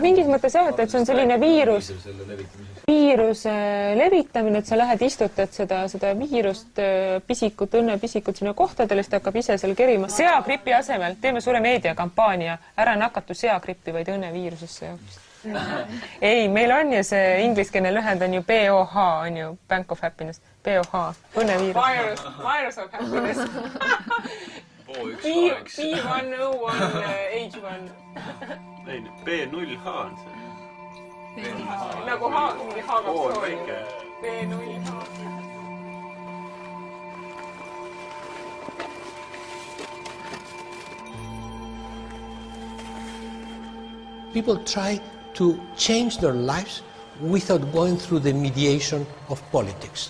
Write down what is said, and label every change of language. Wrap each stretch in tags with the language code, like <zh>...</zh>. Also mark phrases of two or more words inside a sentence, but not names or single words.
<et>Mingis mõttes jah, et see on selline viiruse levitamine, et sa lähed istutad seda viirust, õnnepisikut sinna kohtadele, siis ta hakkab ise seal kerima. Seagripi asemel teeme suure meediakampaania, ära nakatu seagripi, vaid õnneviirusesse jaoks. Ei, meil on ju see ingliskeelne lühend on ju BOH, on ju Bank of Happiness. BOH, õnneviirus. Virus of Happiness. B101, H1. Ei, B0H on see. Nagu H on väike. B0H.</et> <en>People try to change their lives without going through the mediation of politics.</en>